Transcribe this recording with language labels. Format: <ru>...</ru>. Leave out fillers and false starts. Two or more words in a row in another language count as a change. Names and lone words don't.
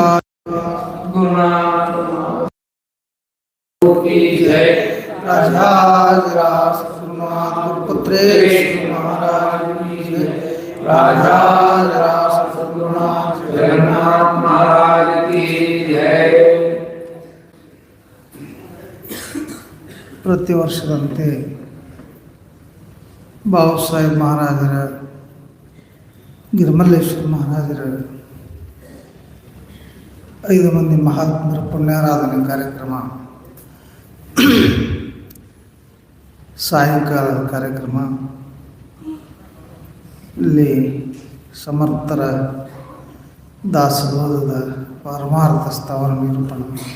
<hi>गुरुनाथ की जय। राजाज रास गुरुनाथ गुरुपुत्रेश महाराज की जय। राजाज रास गुरुनाथ जगन्नाथ महाराज की जय।</hi> <kn>ಪ್ರತಿ ವರ್ಷದಂತೆ ಬಾಬಾಸಾಹೇಬ್ ಮಹಾರಾಜರ ಗಿರಿಮಲ್ಲೇಶ್ವರ ಮಹಾರಾಜರ 5 ಮಂದಿ ಮಹಾತ್ಮರ ಪುಣ್ಯಾರಾಧನೆ ಕಾರ್ಯಕ್ರಮ ಸಾಯಂಕಾಲದ ಕಾರ್ಯಕ್ರಮ ಇಲ್ಲಿ ಸಮರ್ಥರ ದಾಸಬೋಧದ ಪರಮಾರ್ಥ ಸ್ಥಾವರ ನಿರೂಪಣೆ.</kn>